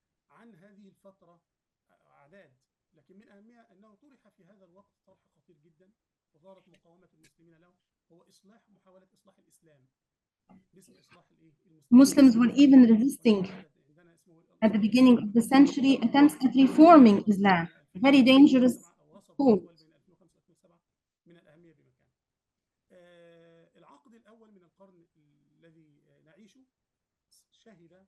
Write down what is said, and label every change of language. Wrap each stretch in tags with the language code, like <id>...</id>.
<ar>عن هذه الفترة أعداد، لكن من أهمها أنه طرح في هذا الوقت طرح خطير جدا وظهرت مقاومة المسلمين له، هو محاولة إصلاح الإسلام باسم إصلاح</ar> <en>Muslims were even resisting at the beginning of the century attempts at reforming Islam, a very dangerous cause.</en> <ar>من الأهمية بمكان. العقد الأول من القرن الذي نعيشه شهد</ar>